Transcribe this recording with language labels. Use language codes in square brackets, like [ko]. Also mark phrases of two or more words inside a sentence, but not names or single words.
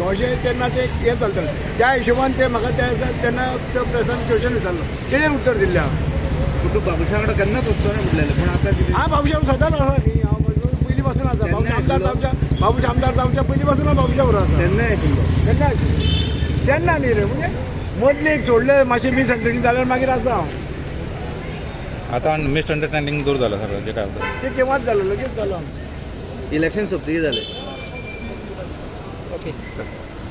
[kok] अशें तेन्ना ते हें चलतालें. त्या हिशोबान ते म्हाका तेन्ना त्या प्रेसान क्वेश्चन विचारलो, तेणें उत्तर दिल्लें हांव. तू बाबूच्या वांगडा केन्नाच वचचो ना म्हटलेलें, पूण आतां हांव बाबूच्या सदांच आसा न्ही. हांव पयलीं पासून आसा. बाबूच्या आमदार जावच्या पयलीं पासून हांव बाबूच्या बरोबर आसा. तेन्नाय आशिल्लो. तेन्ना न्ही रे, म्हणजे मदलें एक सोडलें मातशें मिसअंडरस्टँडिंग जाल्यार मागीर आसा हांव. [mr] आता मिसअंडरस्टँडिंग दूर झालं सगळं, जे काय होतं [kok] ते केव्हाच जालें, लगेच जालो. इलेक्शन सोंपतकीर जालें. ओके.